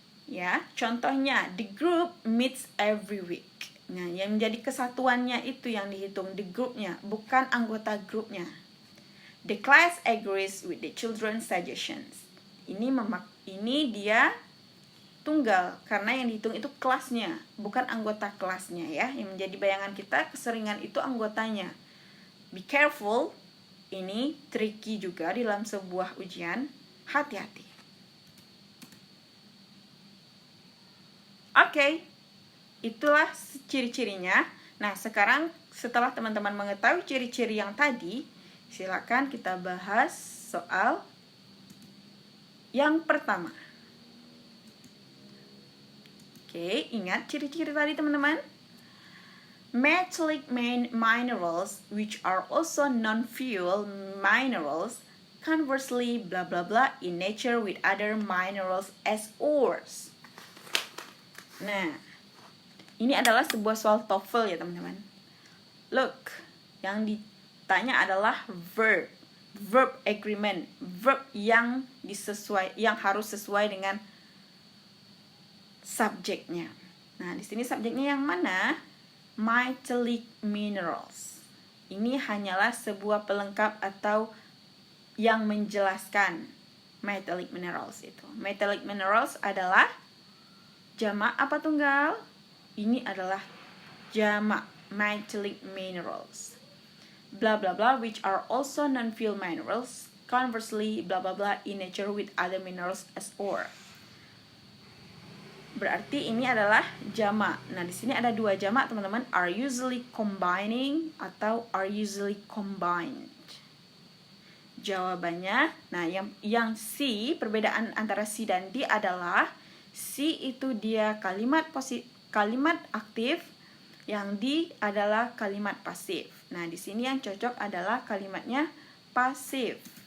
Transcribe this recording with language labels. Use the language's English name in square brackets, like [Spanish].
[Indonesian] Ya, contohnya [English] the group meets every week. [Indonesian] Nah, yang menjadi kesatuannya itu yang dihitung, the groupnya, bukan anggota grupnya. [English] The class agrees with the children's suggestions. [Indonesian] Ini dia tunggal karena yang dihitung itu kelasnya, bukan anggota kelasnya ya. Yang menjadi bayangan kita keseringan itu anggotanya. [English] Be careful, [Indonesian] ini tricky juga dalam sebuah ujian. Hati-hati. Oke, itulah ciri-cirinya. Nah, sekarang setelah teman-teman mengetahui ciri-ciri yang tadi, silakan kita bahas soal yang pertama. Oke, ingat ciri-ciri tadi teman-teman. [English] Metallic minerals, which are also non-fuel minerals, conversely blah blah blah in nature with other minerals as ores. [Indonesian] Nah, ini adalah sebuah soal TOEFL ya teman-teman. Look, yang ditanya adalah verb agreement, verb yang harus sesuai dengan subjeknya. Nah, di sini subjeknya yang mana? Metallic minerals. Ini hanyalah sebuah pelengkap atau yang menjelaskan metallic minerals itu. Metallic minerals adalah jamak apa tunggal? Ini adalah jamak, metallic minerals. [English] Blah blah blah, which are also non-fuel minerals. Conversely, blah blah blah in nature with other minerals as ore. [Indonesian] Berarti ini adalah jamak. Nah, di sini ada dua jamak, teman-teman. [English] Are usually combining atau are usually combined. [Indonesian] Jawabannya, nah yang C, perbedaan antara C dan D adalah C itu dia kalimat aktif, yang D adalah kalimat pasif. Nah, di sini yang cocok adalah kalimatnya pasif.